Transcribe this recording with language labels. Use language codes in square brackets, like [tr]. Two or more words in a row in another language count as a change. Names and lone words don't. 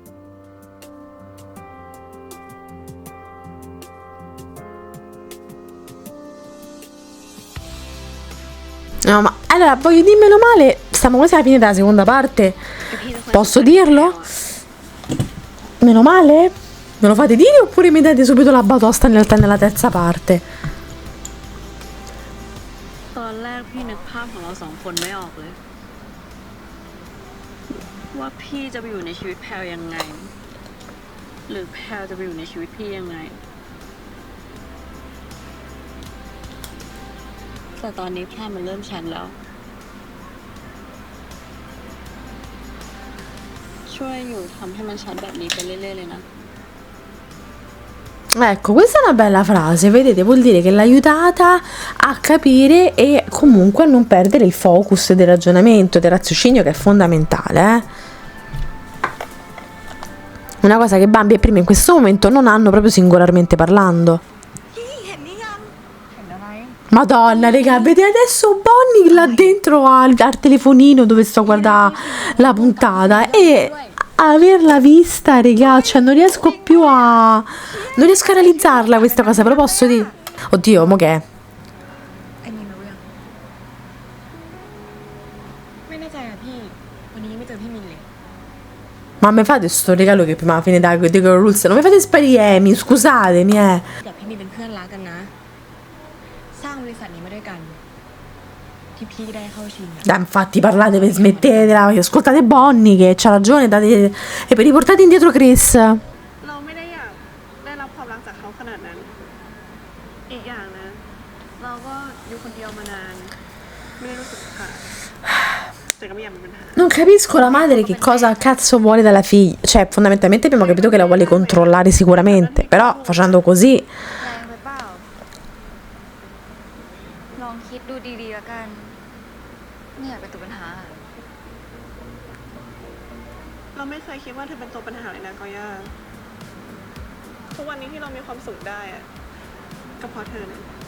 [it] No, ma allora voglio dirmelo male, stiamo quasi alla fine della seconda parte. [th] คือพี่เป็นคน [it] Posso dirlo? Meno male? Me lo fate dire oppure mi date subito la batosta nella terza parte? [th] ตอนแรกพี่นึกภาพของเราสองคนไม่ออกเลย ว่าพี่จะไปอยู่ในชีวิตแพลยังไง หรือแพลจะไปอยู่ในชีวิตพี่ยังไง แต่ตอนนี้แพลมันเริ่มชันแล้ว ช่วยอยู่ทำให้มันชันแบบนี้ไปเรื่อยๆเลยนะ [it] Ecco, questa è una bella frase, vedete, vuol dire che l'ha aiutata a capire e comunque a non perdere il focus del ragionamento, del raziocinio che è fondamentale, eh? Una cosa che Bambi e Prima in questo momento non hanno proprio singolarmente parlando. Madonna, raga, vedete adesso Bonnie là dentro al telefonino dove sto a guardare la puntata e averla vista, raga, cioè non riesco più a... non riesco a realizzarla questa cosa, però posso dire... Oddio, mo che è? [th] ไอ้มีนรู้ยังไม่แน่ใจอะพี่ วันนี้ไม่เจอพี่มินเลย [it] Ma mi fate sto regalo che prima alla fine da The Girl Rules, non mi fate sparire Amy, scusatemi, [th] กับพี่มินเป็นเพื่อนรักกันนะ สร้างบริษัทนี้มาด้วยกัน ที่พี่ได้เข้าชิงอะ [it] Dai, infatti parlate, smettetela, ascoltate Bonnie che c'ha ragione, date... e poi riportate indietro Chris. [th] เราไม่ได้อยากได้รับความรักจากเขาขนาดนั้น อีกอย่างนะ เราก็อยู่คนเดียวมานาน ไม่ได้รู้สึกขาดแต่ก็ไม่อยากมีปัญหา [it] Non capisco la madre che cosa cazzo vuole dalla figlia. Cioè, fondamentalmente abbiamo capito che la vuole controllare sicuramente. Però facendo così. [th] แรงไปเปล่า ลองคิดดูดีๆแล้วกัน ไม่อยากเป็นตัวปัญหา เราไม่เคยคิดว่าเธอเป็นตัวปัญหาเลยนะกอย่าทุกวันนี้ที่เรามีความสุขได้อะก็เพราะเธอนะ